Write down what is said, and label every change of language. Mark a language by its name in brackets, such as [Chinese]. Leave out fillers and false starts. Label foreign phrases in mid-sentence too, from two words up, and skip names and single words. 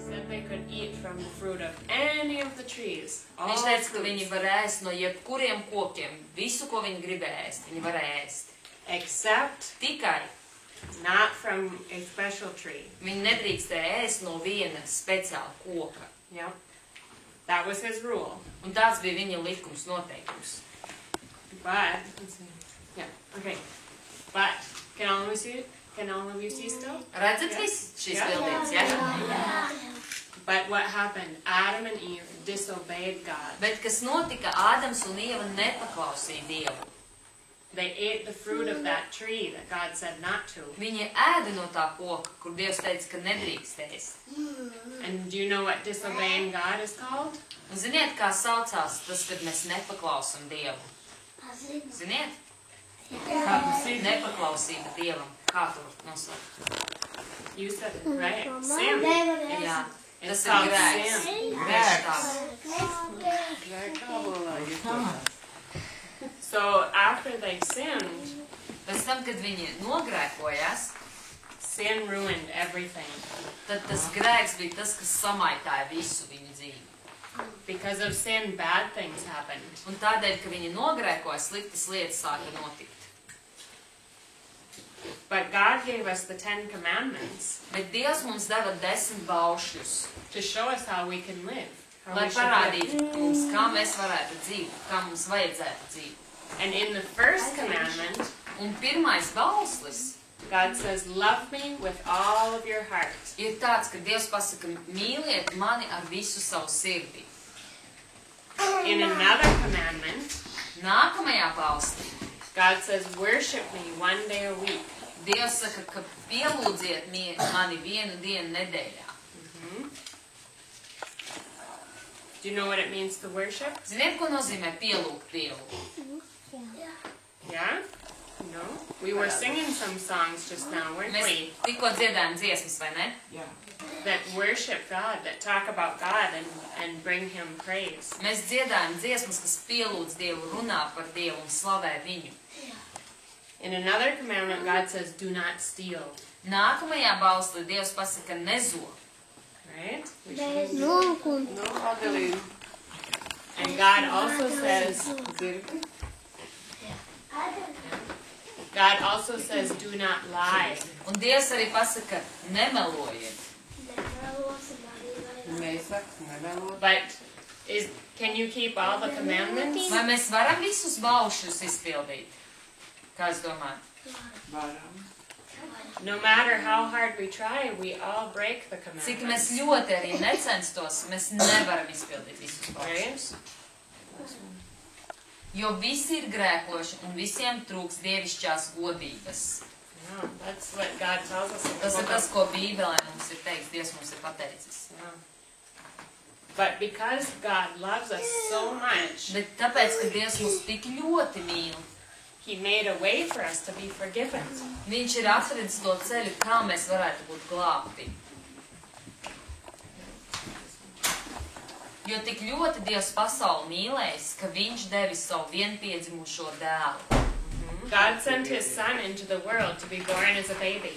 [English] they could eat from the fruit of any of the trees. [Latvian] Viņš teica, ka viņi var ēst no jebkuriem kokiem. Visu, ko viņi gribēja ēst, viņi var ēst. [English] Except [Latvian] Tikai [English] not from a special tree. [Latvian] viņi nedrīkstēja ēst no viena speciāla koka. [English] Yep. That was his rule. [Latvian] Un tāds bija viņa likums noteikums. [English] But, let's see. Yeah, okay. But, can all of you see still? [Latvian] Redzat viss šīs bildītes, ja? [English] But what happened? Adam and Eve disobeyed God. [Latvian] Bet kas notika? Ādams un Ieva nepaklausīja Dievu. [English] They ate the fruit of that tree that God said not to. [Latvian] Viņi ēda no tā koka, kur Dievs teica, ka nedrīkst ēst. [English] And do you know what disobeying God is called? [Latvian] Un ziniet, kā saucās tas, kad mēs nepaklausam Dievu? Ziniet? Nepaklausība Dievam. Kā tu nosaukt? [English] You said it, right? Sin. [Latvian] Jā, [English] It's [Latvian] tas ir [English] called [Latvian] grēks. [English] sin. [Latvian] Grēks tāds. [English] So after they sinned, [Latvian] Pēc tam, kad viņi nogrēkojās, [English] sin ruined everything. [Latvian] tad tas grēks bija tas, kas samaitāja visu viņu dzīvi. [English] Because of sin, bad things happened. [Latvian] Un tādēļ, ka viņi nogrēkoja, sliktas lietas sāka notikt. [English] But God gave us the 10 commandments [Latvian] Bet Dievs mums deva 10 baušļus, [English] to show us how we can live. How [Latvian] lai [English] we should live. [Latvian] parādītu mums, kā mēs varētu dzīvot, kā mums vajadzētu dzīvot. [English] And in the first commandment, [Latvian] Un pirmais bauslis [English] God says, love me with all of your heart. [Latvian] ir tāds, ka Dievs pasaka, mīliet mani ar visu savu sirdi. [English] In another commandment, [Latvian] Nākamajā bauslī [English] God says, worship me one day a week. [Latvian] Dievs saka, ka pielūdziet mani vienu dienu nedēļā. [English] Do you know what it means to worship? [Latvian] Ziniet, ko nozīmē pielūgt Dievu? [English] Yeah? No? We were singing some songs just now, weren't [Latvian] Mēs [English] we? [Latvian] tikko dziedājam dziesmas, vai ne? [English] That worship God, that talk about God and bring Him praise. [Latvian] Mēs dziedājam dziesmas, kas pielūdz Dievu, runā par Dievu un slavē viņu. [English] In another commandment, God says, do not steal. [Latvian] Nākamajā bauslī Dievs pasaka, nezog. [English] Right? No, And God also says, do not lie. [Latvian] Un Dievs arī pasaka, nemelojiet. [English] But can you keep all the commandments? [Latvian] Vai mēs varam visus baušļus izpildīt? Kā es domāju? [English] No matter how hard we try, we all break the [Latvian] Cik mēs [English] commandments. [Latvian] ļoti arī necenstos, mēs nevaram izpildīt visus baušļus. Jo visi ir grēkoši un visiem trūks dievišķās godības. [English] No, that's what God tells us in the [Latvian] Tas ir [English] book [Latvian] tas, [English] of- [Latvian] ko Bībelē mums ir teikts, Dievs mums ir pateicis. [English] Yeah. But because God loves us so much, [Latvian] Bet tāpēc, ka Dievs mūs tik ļoti mīl, [English] He made a way for us to be forgiven. [Latvian] Viņš ir atradis to ceļu, kā mēs varētu būt glābti. Jo tik ļoti Dievs pasauli mīlējis, ka Viņš devis savu vienpiedzimušo dēlu. [English] God sent His Son into the world to be born as a baby.